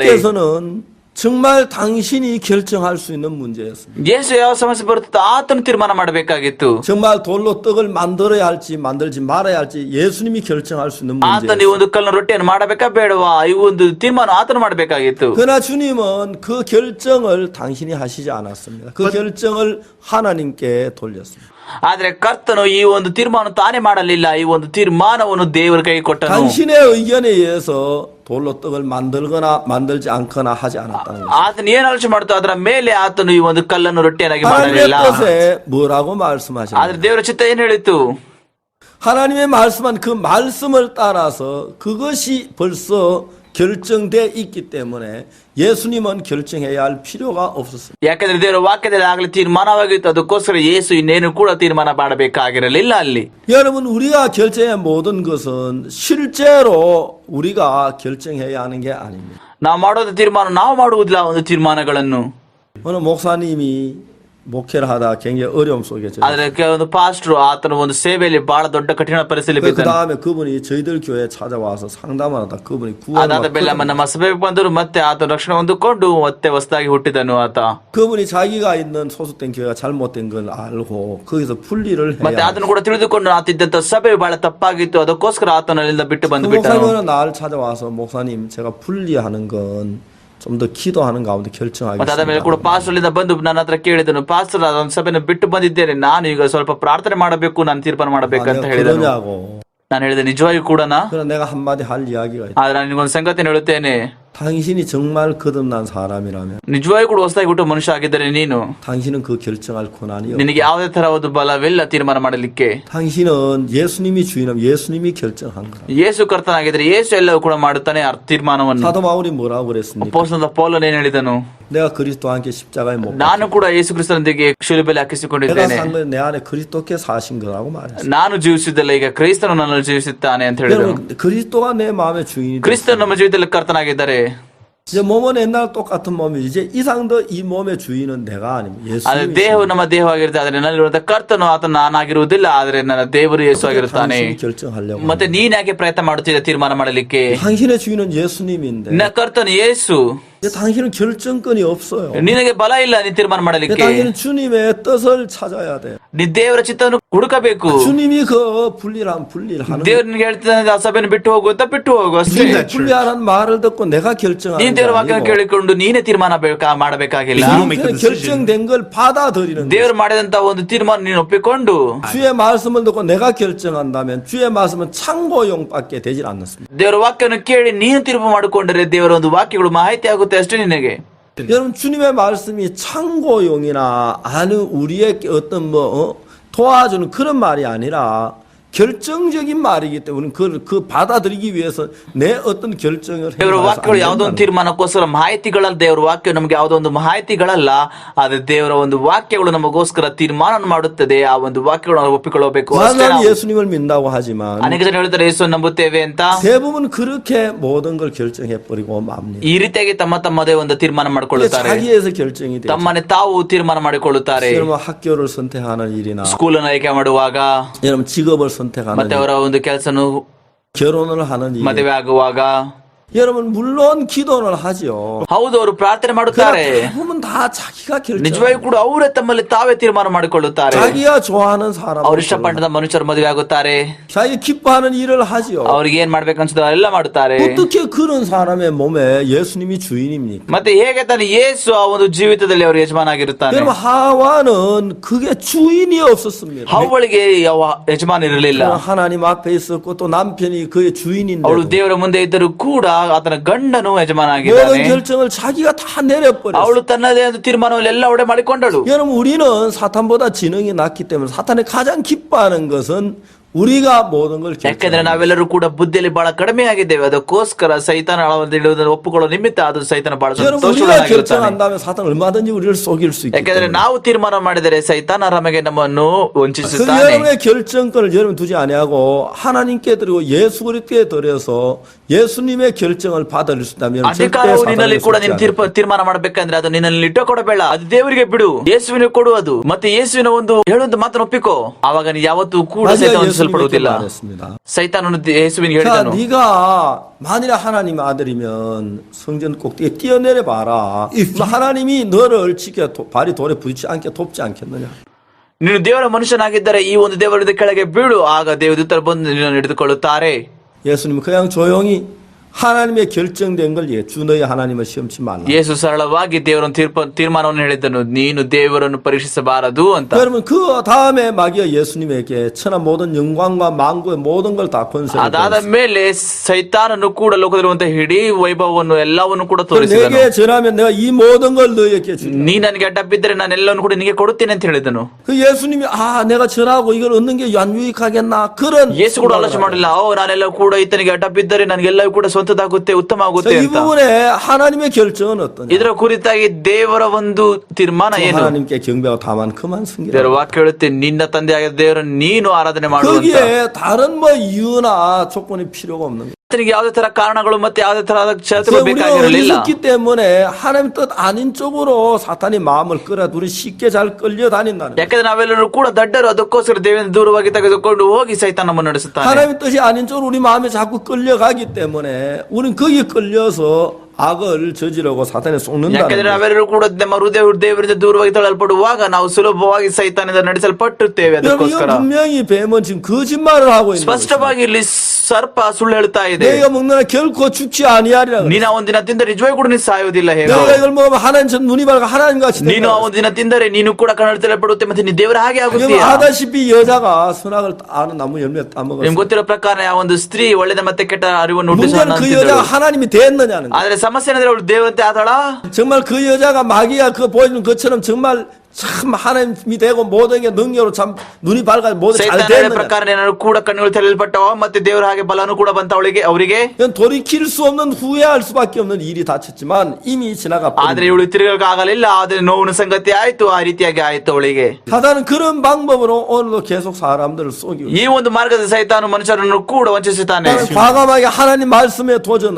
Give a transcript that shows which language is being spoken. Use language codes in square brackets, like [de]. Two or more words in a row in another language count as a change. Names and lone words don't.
[ko] 예수님께서는 정말 당신이 결정할 수 있는 문제였습니다. [kn] ಯೇಸು ಯಾವ ಸಮಸ್ಯೆ ಬರುತ್ತೋ ಆತನು ತೀರ್ಮಾನ ಮಾಡಬೇಕಾಗಿತ್ತು [ko] 정말 돌로 떡을 만들어야 할지 만들지 말아야 할지 예수님이 결정할 수 있는 [kn] ಆತನು ಈ [ko] 문제였습니다. [kn] ಒಂದು ಕಲ್ಲಿನ ರೊಟ್ಟಿಯನ್ನು ಮಾಡಬೇಕಾ ಬೇಡವಾ ಈ ಒಂದು ತೀರ್ಮಾನ ಆತನು ಮಾಡಬೇಕಾಗಿತ್ತು [ko] 그러나 주님은 그 결정을 당신이 하시지 않았습니다. 그 결정을 하나님께 돌렸습니다. [kn] ಆದ್ರೆ ಕರ್ತನು ಈ ಒಂದು ತೀರ್ಮಾನ ತಾನೇ ಮಾಡಲಿಲ್ಲ. ಈ ಒಂದು ತೀರ್ಮಾನವನ್ನು ದೇವರ ಕೈ ಕೊಟ್ಟನು. [ko] 당신의 의견에 의해서 돌로 떡을 만들거나 만들지 않거나 하지 않았다는 거죠. [kn] ಆತನು ಏನ್ ಆಲೋಚನೆ ಮಾಡ್ತು, ಅದರ ಮೇಲೆ ಆತನು ಈ ಒಂದು ಕಲ್ಲನ್ನು ರೊಟ್ಟಿಯನ್ನಾಗಿ [ko] 하나님의 [kn] ಮಾಡಲಿಲ್ಲ. [ko] 뜻에 뭐라고 말씀하셨나요? [kn] ಆದ್ರೆ ದೇವರ ಚಿತ್ತ ಏನ್ ಹೇಳಿತು? [ko] 하나님의 말씀한 그 말씀을 따라서 그것이 벌써 결정돼 있기 때문에 예수님은 결정해야 할 필요가 없었습니다. [kn] ಯಾಕಂದ್ರೆ ದೇವರ ವಾಕ್ಯದಲ್ಲಿ ಆಗಲಿ ತೀರ್ಮಾನವಾಗಿತ್ತು, ಅದಕ್ಕೋಸ್ಕರ ಯೇಸು ಇನ್ನೇನು ಕೂಡ ತೀರ್ಮಾನ ಮಾಡಬೇಕಾಗಿರಲಿಲ್ಲ ಅಲ್ಲಿ. [ko] 여러분, 우리가 결정의 모든 것은 실제로 우리가 결정해야 하는 게 아닙니다. [kn] ನಾವು ಮಾಡೋದು ತೀರ್ಮಾನ ನಾವು ಮಾಡುವುದಿಲ್ಲ ಒಂದು ತೀರ್ಮಾನಗಳನ್ನು. [ko] 어느 목사님이 목회를 하다 굉장히 어려움 속에 [kn] ಆದ್ರೆ ಒಂದು ಪಾಸ್ಟ್ರು ಆತನ ಒಂದು ಸೇವೆಯಲ್ಲಿ ಬಹಳ ದೊಡ್ಡ ಕಠಿಣ ಪರಿಸ್ಥಿತಿ [ko] 그 [kn] ಬಿದ್ದನು. [ko] 다음에 그분이 저희들 교회에 찾아와서 상담을 하다 그분이 [kn] ಅದಾದ ಮೇಲೆ [ko] 구원을 [kn] ನಮ್ಮ ಸಭೆಗೆ ಬಂದರು, ಮತ್ತೆ ಆತ ರಕ್ಷಣೆ ಹೊಂದಿಕೊಂಡು ಮತ್ತೆ ಹೊಸದಾಗಿ ಹುಟ್ಟಿದನು ಆತ. [ko] 그분이 자기가 있는 소속된 교회가 잘못된 걸 알고 거기서 분리를 [kn] ಮತ್ತೆ [ko] 해야 [kn] ಅದನ್ನು ಕೂಡ ತಿಳಿದುಕೊಂಡು ಆತಿದ್ದಂತ ಸಭೆ ಬಹಳ ತಪ್ಪಾಗಿತ್ತು, ಅದಕ್ಕೋಸ್ಕರ ಆತನ ಅಲ್ಲಿಂದ ಬಿಟ್ಟು [ko] 그 [kn] ಬಂದು ಬಿಟ್ಟನು. [ko] 목사님은 나를 찾아와서 목사님 제가 분리하는 건 좀 더 기도하는 가운데 [kn] ಮತ್ತೆ ಅದ ಮೇಲೆ ಕೂಡ [ko] 결정하겠습니다. [kn] ಪಾಸ್ಟರ್ ಅಲ್ಲಿಂದ ಬಂದು ನನ್ನ ಹತ್ರ ಕೇಳಿದನು, ಪಾಸ್ಟರ್ ಅದೊಂದು ಸಭೆನ ಬಿಟ್ಟು ಬಂದಿದ್ದೇನೆ, ನಾನು ಈಗ ಸ್ವಲ್ಪ ಪ್ರಾರ್ಥನೆ ಮಾಡಬೇಕು, ನಾನು ತೀರ್ಮಾನ ಮಾಡಬೇಕಂತ ಹೇಳಿದನು. [ko] 그러냐고. [kn] ನಾನು ಹೇಳಿದೆ, ನಿಜವಾಗಿಯೂ ಕೂಡನಾ? [ko] 그러나 내가 한마디 할 이야기가 있다. [kn] ಆದ್ರೆ ನಾನು ನಿನಗೊಂದು ಸಂಗತಿ ಹೇಳುತ್ತೇನೆ, [ko] 당신이 정말 거듭난 사람이라면 [kn] ನಿಜವಾಗಿ ಕೂಡ ಹೊಸದಾಗಿ ಹುಟ್ಟು ಮನುಷ್ಯ ಆಗಿದ್ದರೆ ನೀನು, [ko] 당신은 그 결정할 권한이 없다. [kn] ನಿನಗೆ ಯಾವುದೇ ತರ ಒಂದು ಬಲವಿಲ್ಲ ತೀರ್ಮಾನ ಮಾಡಲಿಕ್ಕೆ. [ko] 당신은 예수님이 주인이면 예수님이 결정한 거다. [kn] ಯೇಸು ಕರ್ತನಾಗಿದ್ರೆ ಯೇಸು ಎಲ್ಲವೂ ಕೂಡ ಮಾಡುತ್ತಾನೆ ಆ ತೀರ್ಮಾನವನ್ನು. [ko] 사도 바울이 뭐라고 그랬습니까? [kn] ಅಪೊಸ್ತಲನಾದ ಪೌಲನು ಏನ್ ಹೇಳಿದನು? [ko] 내가 그리스도와 함께 십자가에 못 [kn] ನಾನು ಕೂಡ ಯೇಸು ಕ್ರಿಸ್ತನೊಂದಿಗೆ ಶಿಲುಬೆಯಲ್ಲಿ [ko] 내가 [kn] ಹಾಕಿಸಿಕೊಂಡಿದ್ದೇನೆ. [ko] 산 건 내 안에 그리스도께 사신 거라고 말했어요. [kn] ನಾನು ಜೀವಿಸಿದ್ದಲ್ಲ, ಈಗ ಕ್ರಿಸ್ತನು ನನ್ನಲ್ಲಿ ಜೀವಿಸುತ್ತಾನೆ ಅಂತ ಹೇಳಿದನು. [ko] 여러분, 그리스도가 내 마음의 주인이 [kn] ಕ್ರಿಸ್ತನು ನಮ್ಮ ಜೀವಿತದಲ್ಲಿ ಕರ್ತನಾಗಿದ್ದಾರೆ. [ko] 이제 몸은 옛날 똑같은 몸이 이제 이상 더 이 몸의 주인은 내가 아닙니다. [kn] ಆದ್ರೆ [ko] 예수님이 [kn] ದೇಹವು ನಮ್ಮ ದೇಹವಾಗಿರುತ್ತೆ, ಆದ್ರೆ ನನ್ನಲ್ಲಿರುವಂತ ಕರ್ತನು ಆತನು ನಾನಾಗಿರುವುದಿಲ್ಲ, ಆದ್ರೆ ನನ್ನ ದೇವರು ಯೇಸು ಆಗಿರುತ್ತಾನೆ. [ko] 당신이 결정하려고 [kn] ಮತ್ತೆ ನೀನ್ ಯಾಕೆ ಪ್ರಯತ್ನ ಮಾಡುತ್ತಿದ್ದ ತೀರ್ಮಾನ ಮಾಡಲಿಕ್ಕೆ? [ko] 당신의 주인은 예수님인데 [kn] ನಿನ್ನ ಕರ್ತನು ಯೇಸು, [ko] 이제 당신은 결정권이 없어요. [kn] ನಿನಗೆ ಬಲ ಇಲ್ಲ ನೀನ್ ತೀರ್ಮಾನ ಮಾಡಲಿಕ್ಕೆ. [ko] 당신은 주님의 뜻을 찾아야 돼요. [kn] ನೀ ದೇವರ ಚಿತ್ತವನ್ನು ಹುಡುಕಬೇಕು. [ko] 주님이 그 분리하는 [kn] ದೇವ್ರು ನಿನ್ಗೆ ಹೇಳ್ತಿದ್ದಾನೆ, ಆ ಸಭೆಯನ್ನು ಬಿಟ್ಟು ಹೋಗು ಅಂತ ಬಿಟ್ಟು ಹೋಗು ಅಷ್ಟೇ. [ko] 분리하라는 말을 듣고 내가 결정하는 [kn] ನೀನ್ ದೇವರ ವಾಕ್ಯ ಕೇಳಿಕೊಂಡು ನೀನೇ ತೀರ್ಮಾನ ಮಾಡಬೇಕಾಗಿಲ್ಲ. [en] You don't make the decision. [ko] 결정된 걸 받아들이는 거예요. [kn] ದೇವರು ಮಾಡಿದಂತ ಒಂದು ತೀರ್ಮಾನ ನೀನು ಒಪ್ಪಿಕೊಂಡು [ko] 주의 말씀을 듣고 내가 결정한다면 주의 말씀은 참고용밖에 되질 않습니다. [kn] ದೇವರ ವಾಕ್ಯವನ್ನು ಕೇಳಿ ನೀನು ತೀರ್ಪು ಮಾಡಿಕೊಂಡರೆ ದೇವರ ಒಂದು ವಾಕ್ಯಗಳು ಮಾಹಿತಿ ಆಗುತ್ತೆ ಅಷ್ಟೇ ನಿನಗೆ. [ko] 여러분, 주님의 말씀이 참고용이나 아는 우리의 어떤 도와주는 그런 말이 아니라 결정적인 말이기 때문에 그 받아들이기 위해서 내 어떤 결정을 [kn] ದೇವರ ವಾಕ್ಯಗಳು ಯಾವುದೋ ಒಂದು ತೀರ್ಮಾನಕ್ಕೋಸ್ಕರ ಮಾಹಿತಿಗಳಲ್ಲ. ದೇವರ ವಾಕ್ಯ ನಮಗೆ ಯಾವುದೋ ಒಂದು ಮಾಹಿತಿಗಳಲ್ಲ, ಆದ್ರೆ ದೇವರ ಒಂದು ವಾಕ್ಯಗಳು ನಮಗೋಸ್ಕರ ತೀರ್ಮಾನ ಮಾಡುತ್ತದೆ. ಆ ಒಂದು ವಾಕ್ಯಗಳನ್ನು ನಾವು ಒಪ್ಪಿಕೊಳ್ಳಬೇಕು ಅಷ್ಟೇ. [ko] 나는 [kn] ನಾವು [ko] 예수님을 믿는다고 하지만 [kn] ಅನೇಕ ಜನ ಹೇಳ್ತಾರೆ ಯೇಸುವನ್ನು ನಂಬುತ್ತೇವೆ ಅಂತ. [ko] 대부분 그렇게 모든 걸 결정해 버리고 맙니다. [kn] ಈ ರೀತಿಯಾಗಿ ತಮ್ಮ ತಮ್ಮದೇ ಒಂದು ತೀರ್ಮಾನ ಮಾಡಿಕೊಳ್ಳುತ್ತಾರೆ, [ko] 자기에서 결정이 돼요. [kn] ತಮ್ಮನೆ ತಾವು ತೀರ್ಮಾನ ಮಾಡಿಕೊಳ್ಳುತ್ತಾರೆ. [ko] 여러분, 학교를 선택하는 일이나 [kn] ಸ್ಕೂಲನ್ನು ಆಯ್ಕೆ ಮಾಡುವಾಗ, [ko] 여러분 직업을 선택하는 [kn] ಮತ್ತೆ [ko] 일, [kn] ಅವರ ಒಂದು ಕೆಲಸನು [ko] 결혼을 하는 일, [kn] ಮದುವೆ ಆಗುವಾಗ, [ko] 여러분 물론 기도를 하죠. [kn] ಹೌದು ಅವರು ಪ್ರಾರ್ಥನೆ ಮಾಡುತ್ತಾರೆ. [ko] 그러나 대부분 다 자기가 결정. [kn] ನಿಜವಾಗಿ ಕೂಡ ಅವರೇ ತಮ್ಮಲ್ಲಿ ತಾವೇ ತೀರ್ಮಾನ ಮಾಡಿಕೊಳ್ಳುತ್ತಾರೆ. [ko] 자기가 좋아하는 사람, [kn] ಅವ್ರು ಇಷ್ಟಪಟ್ಟದ ಮನುಷ್ಯರು ಮದುವೆ ಆಗುತ್ತಾರೆ, [ko] 자기 기뻐하는 일을 하죠. [kn] ಅವ್ರಿಗೆ ಏನ್ ಮಾಡ್ಬೇಕು ಅನ್ಸುತ್ತೋ ಎಲ್ಲ ಮಾಡುತ್ತಾರೆ. [ko] 어떻게 그런 사람의 몸에 예수님이 주인입니까? [kn] ಮತ್ತೆ ಹೇಗೆ ತಾನೆ ಯೇಸು ಆ ಒಂದು ಜೀವಿತದಲ್ಲಿ ಅವರು ಯಜಮಾನ ಆಗಿರುತ್ತಾನೆ? [ko] 여러분, 하와는 그게 주인이 없었습니다. [kn] ಅವಳಿಗೆ ಯಾವ ಯಜಮಾನ ಇರಲಿಲ್ಲ. [ko] 하나님 앞에 있었고 또 남편이 그의 주인인데 [kn] ಅವಳು ದೇವರ ಮುಂದೆ ಇದ್ದರೂ ಕೂಡ ಆತನ ಗಂಡನು ಯಜಮಾನ [ko] 모든 [kn] ಆಗಿದ್ದಾನೆ. [ko] 결정을 자기가 다 내려버렸어요. [kn] ಅವಳು ತನ್ನದೇ ಒಂದು ತೀರ್ಮಾನವನ್ನು ಎಲ್ಲ ಒಡೆ ಮಾಡಿಕೊಂಡಳು. [ko] 여러분, 우리는 사탄보다 지능이 낮기 때문에 사탄이 가장 기뻐하는 것은 우리가 모든 걸 [kn] ಯಾಕಂದ್ರೆ [ko] 결정하는 [kn] ನಾವೆಲ್ಲರೂ ಕೂಡ ಬುದ್ಧಿಯಲ್ಲಿ ಬಹಳ ಕಡಿಮೆ ಆಗಿದ್ದೇವೆ, ಅದಕ್ಕೋಸ್ಕರ ಸೈತಾನ ಇಡುವುದನ್ನು ಒಪ್ಪಿಕೊಳ್ಳೋ ನಿಮಿತ್ತ ಅದು ಸೈತಾನ ಬಹಳ [ko] 여러분, 우리가 [kn] ಸಂತೋಷವಾಗಿರುತ್ತಾನೆ. [ko] 결정한다면 사탄 얼마든지 우리를 속일 수 있기 [kn] ಯಾಕಂದ್ರೆ [ko] 때문에 [kn] ನಾವು ತೀರ್ಮಾನ ಮಾಡಿದರೆ ಸೈತಾನ ನಮಗೆ ನಮ್ಮನ್ನು [ko] 그 [kn] ವಂಚಿಸುತ್ತಾನೆ. [ko] 여러분의 결정권을 여러분 두지 아니하고 하나님께 드리고 예수 그리스도께 드려서 예수님의 결정을 받아들일 수 있다면 절대 [kn] ಅಧಿಕಾರವು ನಿನ್ನಲ್ಲಿ ಕೂಡ [ko] 사탄에게 [kn] ನೀನು ತೀರ್ಮಾನ ಮಾಡಬೇಕಂದ್ರೆ ಅದು ನಿನ್ನಲ್ಲಿ ಇಟ್ಟುಕೊಡಬೇಡ, ಅದು ದೇವರಿಗೆ ಬಿಡು, ಯೇಸುವಿನ ಕೊಡು ಅದು. ಮತ್ತೆ ಯೇಸುವಿನ ಒಂದು ಹೇಳುವಂತ ಮಾತನ್ನು ಒಪ್ಪಿಕೋ, ಆವಾಗ ನೀನು ಯಾವತ್ತೂ ಕೂಡ ಸೈತಾನ ವಂಚಿಸಲ್ಪಡುವುದಿಲ್ಲ. ಸೈತಾನನು ಯೇಸುವಿನ [ko] 자, [kn] ಹೇಳಿದನು, [ko] 네가 만일 하나님 아들이면 성전 꼭대기에 뛰어내려 봐라. 하나님이 너를 지켜 발이 돌에 부딪히지 않게 돕지 않겠느냐. [kn] ನೀನು ದೇವರ ಮನುಷ್ಯನಾಗಿದ್ದರೆ ಈ ಒಂದು ದೇವರದ ಕೆಳಗೆ ಬೀಳು, ಆಗ ದೇವದೂತರು ಬಂದು ನಿನ್ನನ್ನು ಹಿಡಿದುಕೊಳ್ಳುತ್ತಾರೆ. [ko] 예수님 그냥 조용히 하나님의 결정된 걸 주 너희 하나님을 시험치 말라. [kn] ಯೇಸು ಸರಳವಾಗಿ ದೇವರನ್ನು ತೀರ್ಮಾನವನ್ನು ಹೇಳಿದ್ದನು, ನೀನು ದೇವರನ್ನು ಪರೀಕ್ಷಿಸಬಾರದು ಅಂತ. [ko] 그러면 그 다음에 마귀가 예수님에게 천하 모든 영광과 만국의 모든 걸 다 권세를 [kn] ಅದಾದ ಮೇಲೆ ಸೈತಾನನು ಕೂಡ ಲೋಕದಲ್ಲಿರುವಂತಹ ಇಡೀ ವೈಭವವನ್ನು ಎಲ್ಲವನ್ನು ಕೂಡ ತೋರಿಸಿದನು. [ko] 내게 전하면 내가 이 모든 걸 너희에게 주리라. [kn] ನೀ ನನಗೆ ಅಡ್ಡ ಬಿದ್ದರೆ ನಾನು ಎಲ್ಲವನ್ನು ಕೂಡ ನಿನಗೆ ಕೊಡುತ್ತೇನೆ ಅಂತ ಹೇಳಿದನು. [ko] 그 예수님이 내가 전하고 이걸 얻는 게 유익하겠나 그런 [kn] ಯೇಸು ಕೂಡ ಆಲೋಚನೆ ಮಾಡಲಿಲ್ಲ, ನಾನೆಲ್ಲ ಕೂಡ ಈತನಿಗೆ ಅಡ್ಡ ಬಿದ್ದರೆ ನನಗೆಲ್ಲವೂ ಕೂಡ ಸ್ವಂತದಾಗುತ್ತೆ, ಉತ್ತಮ ಆಗುತ್ತೆ [ko] 이 [kn] ಅಂತ. [ko] 부분에 하나님의 결정은 어떠냐? [kn] ಇದರ ಕುರಿತಾಗಿ ದೇವರ ಒಂದು ತೀರ್ಮಾನ ಏನು? [ko] 하나님께 경배하고 다만 그만 [kn] ದೇವರ [ko] 섬기라. [kn] ವಾಕ್ಯ ಹೇಳುತ್ತೆ, ನಿನ್ನ ತಂದೆಯಾದ ದೇವರನ್ನು ನೀನು ಆರಾಧನೆ ಮಾಡುವಂತ. [ko] 거기에 다른 뭐 이유나 조건이 필요가 없는 거예요. [kn] ಆತನಿಗೆ ಯಾವುದೇ ತರ ಕಾರಣಗಳು ಮತ್ತೆ ಯಾವುದೇ ತರಹದ ಷರತ್ತುಗಳು [ko] 우리가 [kn] ಬೇಕಾಗಿರಲಿಲ್ಲ. [ko] 어리석기 때문에 하나님 뜻 아닌 쪽으로 사탄이 마음을 끌어 우리 쉽게 잘 끌려다닌다는 거예요. [kn] ಯಾಕಂದ್ರೆ ನಾವೆಲ್ಲರೂ ಕೂಡ ದಡ್ಡರು, ಅದಕ್ಕೋಸ್ಕರ ದೇವರಿಂದ ದೂರವಾಗಿ ತೆಗೆದುಕೊಂಡು ಹೋಗಿ ಸೈತಾನವನ್ನು ನಡೆಸುತ್ತಾನೆ. [ko] 하나님 뜻이 아닌 쪽으로 우리 마음이 자꾸 끌려가기 때문에 우리는 거기에 끌려서 악을 저지르고 사탄에 속는다는 [kn] ಯಾಕಂದ್ರೆ [ko] 거예요. [kn] ನಾವೆಲ್ಲರೂ ಕೂಡ ನಮ್ಮ ಹೃದಯ ದೇವರಿಂದ ದೂರವಾಗಿ ತಳ್ಳಲ್ಪಡುವಾಗ ನಾವು ಸುಲಭವಾಗಿ ಸೈತಾನದಿಂದ ನಡೆಸಲ್ಪಟ್ಟಿರ್ತೇವೆ. [ko] 여러분, 이건 [kn] ಅದಕ್ಕೋಸ್ಕರ [ko] 분명히 뱀은 지금 거짓말을 하고 있는 거예요. [kn] ಸ್ಪಷ್ಟವಾಗಿ ಇಲ್ಲಿ ಸರ್ಪ ಸುಳ್ಳು ಹೇಳ್ತಾ ಇದೆ. [ko] 내가 먹는 결코 죽지 아니하리라. [kn] ನೀನು ಆ ಒಂದಿನ ತಿಂದರೆ ನಿಜವಾಗಿ ಕೂಡ ನೀನು ಸಾಯುವುದಿಲ್ಲ. ಹೇಗೆ [ko] 내가 이걸 먹으면 하나님 전 눈이 밝아 하나님 같이 [kn] ನೀನು ಆ ಒಂದಿನ ತಿಂದರೆ ನೀನು ಕೂಡ ಕಣ್ಣು ತೆರೆಯಲ್ಪಡುತ್ತೆ, ಮತ್ತೆ ನೀನು ದೇವರ ಹಾಗೆ [ko] 여러분 [kn] ಆಗುತ್ತೀಯ. [ko] 아다시피 여자가 선악을 아는 나무 열매 따먹었어요. [kn] ನಿಮ್ಗೆ ಗೊತ್ತಿರೋ ಪ್ರಕಾರ ಆ ಒಂದು ಸ್ತ್ರೀ ಒಳ್ಳೆದ ಮತ್ತೆ ಕೆಟ್ಟ ಅರಿವನ್ನು ಹುಟ್ಟಿಸುವ [ko] 문제는 그 여자가 하나님이 됐느냐는 거예요. [kn] ಆದ್ರೆ ಸಮಸ್ಯೆ ಏನಂದ್ರೆ ಅವಳು ದೇವತೆ ಆದಳ. [ko] 정말 그 여자가 마귀가 그 보여주는 것처럼 정말 참 하나님이 되고 모든 게 능력으로 참 눈이 밝아 모든 잘 [kn] ಸೈತಾನನ [ko] 됐느냐. [kn] ಪ್ರಕಾರ ಏನಾದ್ರು ಕೂಡ ಕಣ್ಣುಗಳು ತೆರೆಯಲ್ಪಟ್ಟವ, ಮತ್ತೆ ದೇವರ ಹಾಗೆ ಬಲನು ಕೂಡ ಬಂತ ಅವರಿಗೆ. [ko] 이건 돌이킬 수 없는 후회할 수밖에 없는 일이 닥쳤지만 이미 지나가 [kn] ಆದ್ರೆ [ko] 버린. [kn] ಇವಳು ತಿರುಗಕ್ಕೆ ಆಗಲಿಲ್ಲ. ಆದ್ರೆ ನೋವಿನ ಸಂಗತಿ ಆಯ್ತು, ಆ ರೀತಿಯಾಗಿ ಆಯ್ತು ಅವಳಿಗೆ. [ko] 사단은 그런 방법으로 오늘도 계속 사람들을 속이고 [kn] ಈ ಒಂದು ಮಾರ್ಗದ ಸೈತಾನು ಮನುಷ್ಯರನ್ನು ಕೂಡ ವಂಚಿಸುತ್ತಾನೆ. [ko] 과감하게 하나님 말씀에 도전을